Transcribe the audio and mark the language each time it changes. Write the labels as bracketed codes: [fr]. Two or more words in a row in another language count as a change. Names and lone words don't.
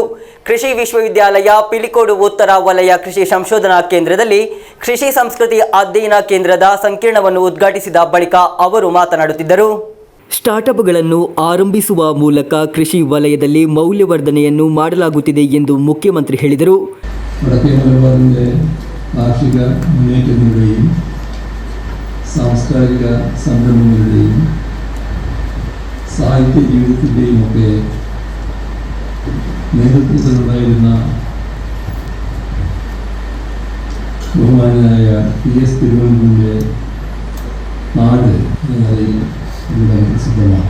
[kn] ಕೃಷಿ ವಿಶ್ವವಿದ್ಯಾಲಯ ಪಿಲಿಕೋಡು ಉತ್ತರ ವಲಯ ಕೃಷಿ ಸಂಶೋಧನಾ ಕೇಂದ್ರದಲ್ಲಿ ಕೃಷಿ ಸಂಸ್ಕೃತಿ ಅಧ್ಯಯನ ಕೇಂದ್ರದ ಸಂಕೀರ್ಣವನ್ನು ಉದ್ಘಾಟಿಸಿದ ಬಳಿಕ ಅವರು ಮಾತನಾಡುತ್ತಿದ್ದರು. ಸ್ಟಾರ್ಟ್ಅಪ್ಗಳನ್ನು ಆರಂಭಿಸುವ ಮೂಲಕ ಕೃಷಿ ವಲಯದಲ್ಲಿ ಮೌಲ್ಯವರ್ಧನೆಯನ್ನು ಮಾಡಲಾಗುತ್ತಿದೆ ಎಂದು ಮುಖ್ಯಮಂತ್ರಿ ಹೇಳಿದರು. [ml] സാംസ്കാരിക സംരംഭങ്ങളുടെയും സാഹിത്യ ജീവിതത്തിൻ്റെയും ഒക്കെ നേതൃത്വത്തിലുണ്ടായിരുന്ന ബഹുമാനായ PS തിരുവനന്തപുരത്തിൻ്റെ നാട് എന്ന നിലയിൽ ഇവിടെ പ്രസിദ്ധമാണ്.